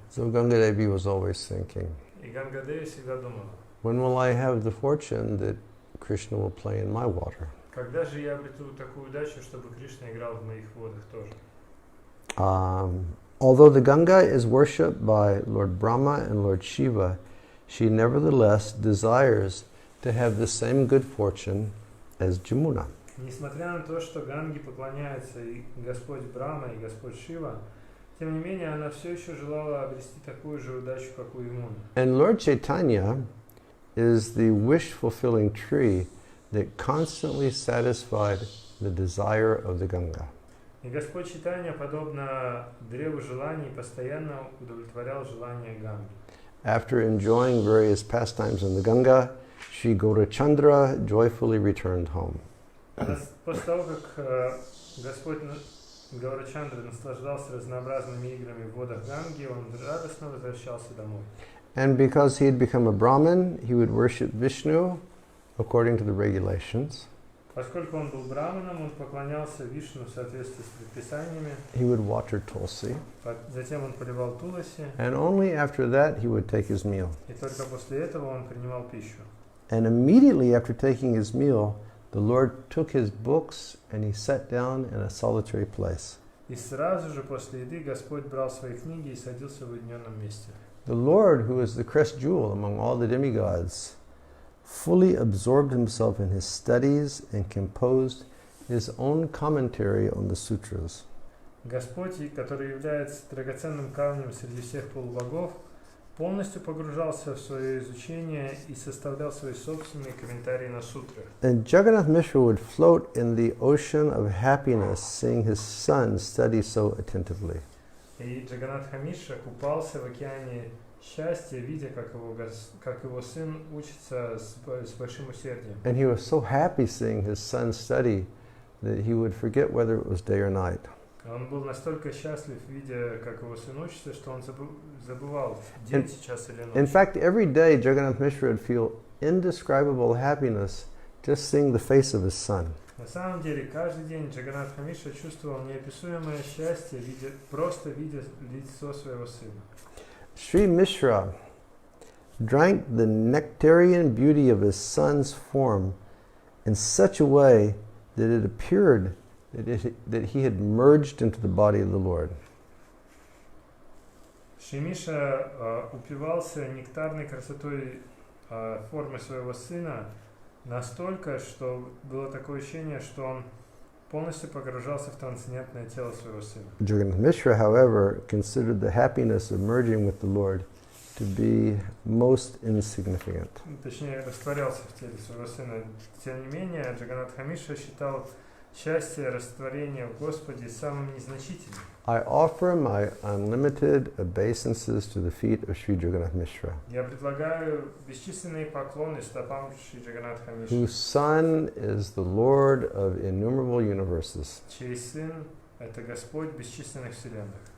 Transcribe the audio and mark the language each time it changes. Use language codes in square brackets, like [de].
[en] So Ganga Devi was always thinking, [ru] И Ганга Деви всегда думала: [en] when will I have the fortune that Krishna will play in my water? [ru] когда же я обрету такую удачу, чтобы Кришна играл в моих водах тоже? [en] Although the Ganga is worshipped by Lord Brahma and Lord Shiva, she nevertheless desires to have the same good fortune as Jamuna. [ru] Несмотря на то, что Ганге поклоняется и Господь Брахма, и Господь Шива, тем не менее, она все еще желала обрести такую же удачу, как у Ямуны. [en] And Lord Chaitanya is the wish-fulfilling tree that constantly satisfied the desire of the Ganga. [ru] И Господь Чайтанья, подобно древу желаний, постоянно удовлетворял желания Ганги. [en] After enjoying various pastimes in the Ganga, Sri Gaurachandra joyfully returned home. [ru] После того, как Господь Гаурачандра наслаждался разнообразными играми в водах Ганги, он радостно возвращался домой. [en] And because he had become a Brahmin, he would worship Vishnu according to the regulations. [ru] Поскольку он был браманом, он поклонялся Вишну в соответствии с предписаниями. [en] He would water tulsi. [ru] Затем он поливал туласи. [en] And only after that he would take his meal. [ru] И только после этого он принимал пищу. [en] And immediately after taking his meal, the Lord took his books and he sat down in a solitary place. [ru] И сразу же после еды Господь брал свои книги и садился в уединенном месте. [en] The Lord, who is the crest jewel among all the demigods, fully absorbed himself in his studies and composed his own commentary on the sutras. [ru] Господь, который является драгоценным камнем среди всех полубогов, полностью погружался в свое изучение и составлял свои собственные комментарии на сутры. [en] And Jagannath Mishra would float in the ocean of happiness, seeing his son study so attentively. [ru] И Джаганатха Мишра купался в океане счастья, видя, как его сын учится с большим усердием. [en] And he was so happy seeing his son study that he would forget whether it was day or night. [ru] Он был настолько счастлив, видя, как его сын учится, что он забывал, день сейчас или ночь. [en] In fact, every day Jagannath Mishra would feel indescribable happiness just seeing the face of his son. [ru] На самом деле, каждый день Джаганатха Мишра чувствовал неописуемое счастье, просто видя лицо своего сына. [en] Sri Mishra drank the nectarian beauty of his son's form in such a way that it appeared that he had merged into the body of the Lord. [ru] Шри Миша упивался нектарной красотой формы своего сына настолько, что было такое ощущение, что он полностью погружался в трансцендентное тело своего сына. [en] Jagannath Mishra, however, considered the happiness of merging with the Lord to be most insignificant. [ru] Точнее, растворялся в теле своего сына. Тем не менее, Джаганатха Мишра считал счастье растворения в Господе самым незначительным. [en] I offer my unlimited obeisances to the feet of Sri Jagannath Mishra, [ru] Я предлагаю бесчисленные поклоны стопам Шри Джаганатха Мишры, [en] whose son is the Lord of innumerable universes. [ru] чей сын – это Господь бесчисленных вселенных.